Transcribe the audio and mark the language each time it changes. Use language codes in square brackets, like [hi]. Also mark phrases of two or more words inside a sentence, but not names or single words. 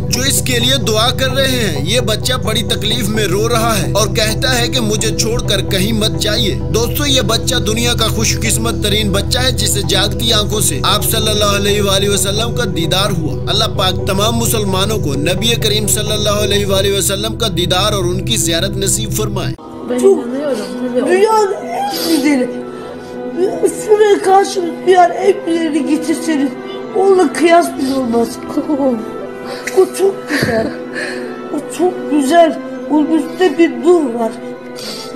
[ur] جو اس کے لیے دعا کر رہے ہیں یہ بچہ بڑی تکلیف میں رو رہا ہے اور کہتا ہے کہ مجھے چھوڑ کر کہیں مت جائیے. دوستو یہ بچہ دنیا کا خوش قسمت ترین بچہ ہے جسے جاگتی آنکھوں سے آپ [ar] صلى الله عليه وسلم [ur] کا دیدار ہوا. اللہ پاک تمام مسلمانوں کو نبی کریم [ar] صلى الله عليه وسلم [ur] کا دیدار اور ان کی زیارت نصیب فرمائے. [tr] Dünyanın en güzeli. Şuraya karşı dünyanın en güzelini getirseniz onunla kıyas bile olmaz. O çok güzel. O çok güzel. Onun üstte bir nur var. Ne